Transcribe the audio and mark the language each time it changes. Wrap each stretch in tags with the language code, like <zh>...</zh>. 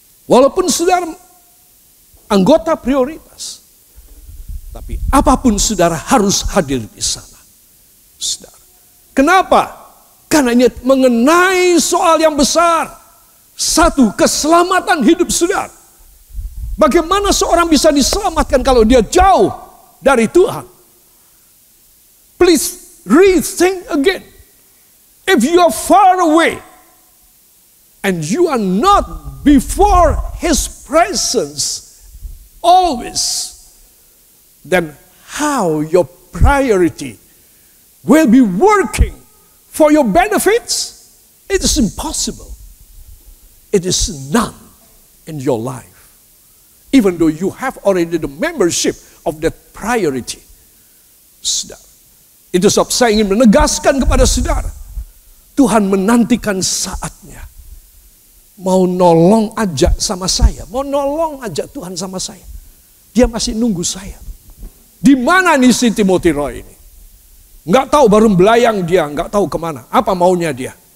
<id>Walaupun saudara anggota prioritas, tapi apapun saudara harus hadir di sana. Saudara. Kenapa? Karena ini mengenai soal yang besar. Satu, keselamatan hidup saudara. Bagaimana seorang bisa diselamatkan kalau dia jauh dari Tuhan?</id> <en>Please rethink again. If you are far away and you are not before His presence always, then how your priority will be working for your benefits? It is impossible. It is none in your life. Even though you have already the membership of that priority.</en> <id>Saudara. Itu sebab saya ingin menegaskan kepada saudara. Tuhan menantikan saatnya. Mau nolong aja sama saya. Mau nolong aja Tuhan sama saya. Dia masih nunggu saya. Di mana nih si Timothy Roy ini? Nggak tahu, baru belayang dia, nggak tahu kemana. Apa maunya dia?</id>